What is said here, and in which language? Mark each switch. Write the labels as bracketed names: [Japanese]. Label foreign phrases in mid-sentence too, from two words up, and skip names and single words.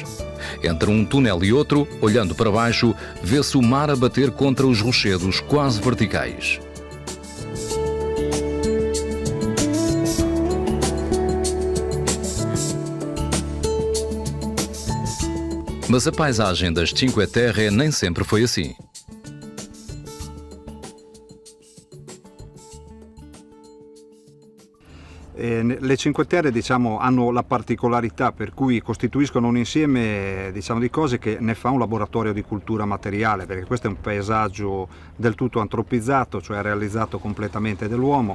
[Portuguese] Entre um túnel e outro, olhando para baixo, vê-se o mar a bater contra os rochedos quase verticais. Mas a paisagem das Cinque Terre nem sempre foi assim. [Italian] Le Cinque Terre hanno la particolarità per cui costituiscono un insieme di cose che ne fa un laboratorio di cultura materiale, perché questo è un paesaggio del tutto antropizzato, cioè realizzato completamente dall'uomo.